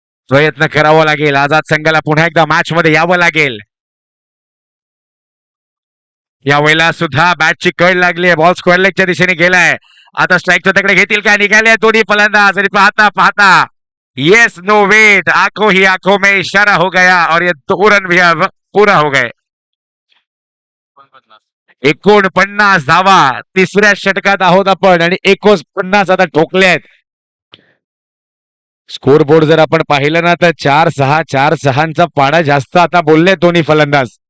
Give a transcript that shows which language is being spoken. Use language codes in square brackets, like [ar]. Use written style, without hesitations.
[mr] प्रयत्न करावा लागेल. आझाद संघाला पुन्हा एकदा मॅच मध्ये यावं लागेल. या वेळेला सुद्धा बॅटची कळ लागली आहे. बॉल स्क्वेअर लेगच्या दिशेने गेलाय. आता स्ट्राईकच्या तकडे घेतील काय? निघाले दोन्ही फलंदाज. आणि पाहता पाहता [en] yes no wait, [hi] आंखों ही आंखों में इशारा हो गया और ये 2 रन भी अब पूरा हो गए. [mr] 49 धावा. तिसऱ्या षटकात आहोत आपण आणि 49 आता ठोकल्यात. स्कोर बोर्ड जर आपण पाहिलं ना तर 4-6 4-6चा पाडा जास्त आता बोलले दोन्ही फलंदाज.